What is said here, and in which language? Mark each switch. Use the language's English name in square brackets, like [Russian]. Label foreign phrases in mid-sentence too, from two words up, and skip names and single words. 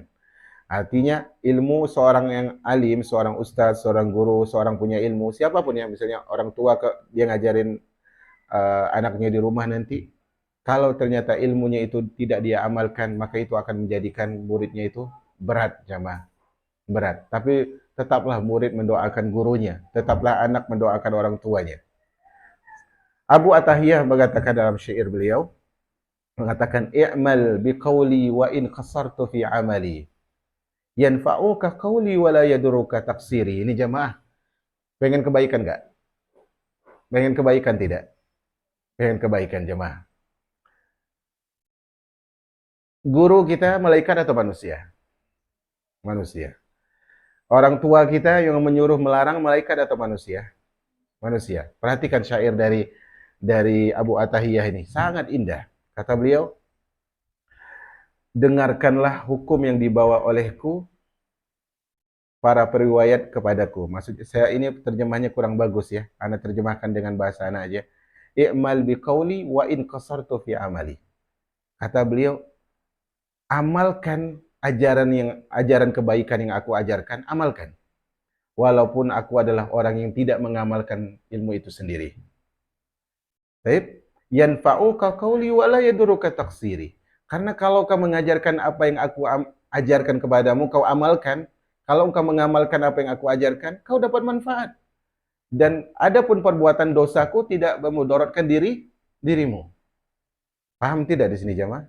[Indonesian] Artinya ilmu seorang yang alim, seorang ustaz, seorang guru, seorang punya ilmu, siapapun ya, misalnya orang tua dia ngajarin anaknya di rumah nanti, kalau ternyata ilmunya itu tidak dia amalkan, maka itu akan menjadikan muridnya itu berat, jamaah. Berat. Tapi tetaplah murid mendoakan gurunya, tetaplah anak mendoakan orang tuanya. Abu Atahiyah mengatakan dalam syair beliau, mengatakan [Arabic] اعمل بقولي وإن قصرت في عملي. ينفعك قولي ولا يضرك تقصيري. [Indonesian] Ini jamaah, pengen kebaikan enggak? Pengen kebaikan tidak? Pengen kebaikan jamaah. Guru kita malaikat atau manusia? Manusia. Orang tua kita yang menyuruh melarang malaikat atau manusia? Manusia. Perhatikan syair dari Abu Atahiyah ini, sangat indah. Kata beliau, dengarkanlah hukum yang dibawa olehku para periwayat kepadaku. Maksudnya saya ini terjemahnya kurang bagus ya. Ana terjemahkan dengan bahasa ana aja. [Arabic] اعمل بقولي وإن قصرت في عملي. [Indonesian] Kata beliau, amalkan ajaran kebaikan yang aku ajarkan, amalkan. Walaupun aku adalah orang yang tidak mengamalkan ilmu itu sendiri. Baik, [Arabic] ينفعك قولي ولا يضرك تقصيري. [Indonesian] Karena kalau kau mengajarkan apa yang aku ajarkan kepadamu, kau amalkan. Kalau engkau mengamalkan apa yang aku ajarkan, kau dapat manfaat. Dan adapun perbuatan dosaku tidak memudaratkan dirimu. Paham tidak di sini jamaah?